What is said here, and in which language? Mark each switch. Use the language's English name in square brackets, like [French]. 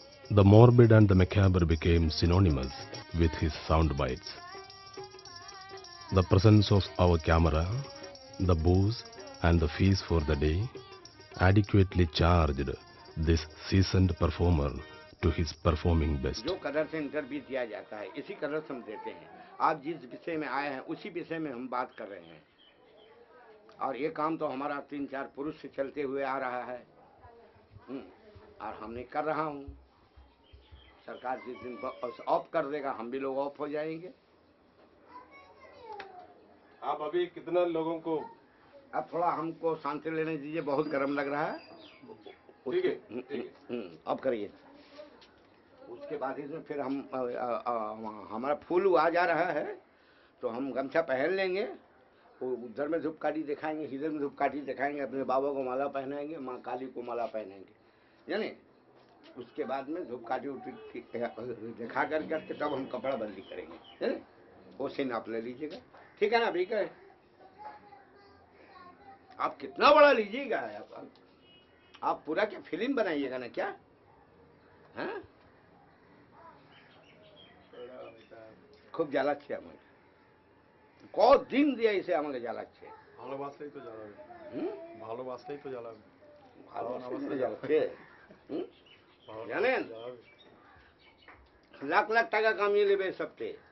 [English] The morbid and the macabre became synonymous with his sound bites. The presence of our camera, the booze and the fees for the day, adequately charged this seasoned performer to his performing best. [Hindi] जो कदर से interview दिया जाता है इसी कदर से हम देते हैं। आप जिस विषय में आए हैं उसी विषय में हम बात कर रहे हैं, और ये काम तो हमारा 3-4 पुरुष से चलते हुए आ रहा है। और हमने कर रहा हूँ। सरकार जिस दिन ऑफ कर देगा हम भी लोग ऑफ हो जाएंगे। आप अभी कितना लोगों को? अब थोड़ा हमको शांति लेने दीजिए, बहुत गर्म लग रहा है। ठीक है, अब करिए। उसके बाद इसमें फिर हम हमारा फूल आ जा रहा है तो हम गमछा पहन लेंगे, उधर में धूपकाठी दिखाएंगे, इधर में धूपकाठी दिखाएंगे, अपने बाबा को माला पहनाएंगे, माँ काली को माला पहनाएंगे, यानी उसके बाद में धूपकाठी दिखा करके तब हम कपड़ा बंदी करेंगे। है वो सीन आप ले लीजिएगा, ठीक है ना? ठीक है। आप कितना बड़ा लीजिएगा? आप पूरा क्या फिल्म बनाइएगा ना क्या? [Bangla] हाँ, খুব জ্বালাচ্ছে আমাকে, কদিন দিয়ে এসে আমাকে জ্বালাচ্ছে। ভালোবাসলেই তো জ্বালাবে, ভালোবাসলেই তো জ্বালাবে, ভালোবাসলে জ্বালাচ্ছে। জানেন লাখ লাখ টাকা কামিয়ে নেবে সবতে।